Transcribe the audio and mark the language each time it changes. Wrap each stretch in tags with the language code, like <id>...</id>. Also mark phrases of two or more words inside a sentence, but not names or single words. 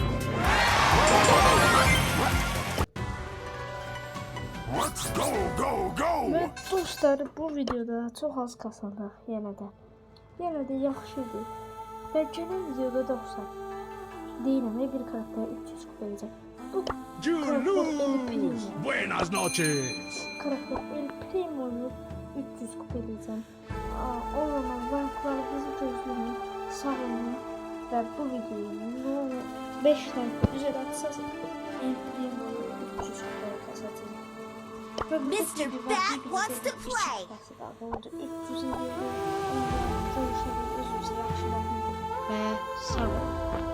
<en>Let's go, go, go!</en> <tr>Ve dostlar bu videoda çok az kasıldı</tr> <az>yenə də. Yenə də yaxşıdır. Və gələn videoda dostlar deyirəm bir karakter 300 kupa edəcək. Bu</az> <es>Julus! Buenas noches!</es> <az>karakter El Primo'yu 300 kupa edəcəm. O zaman ranklarınızı gözləyin.</az> <tr>Sağ olun. Və bu videoyu 5 like üzeri atsaz El Primo'yu 300 kupaya kasacağım.</tr> <en>Mr. Bat wants to play.</en> <tr>Ve sağ olun.</tr>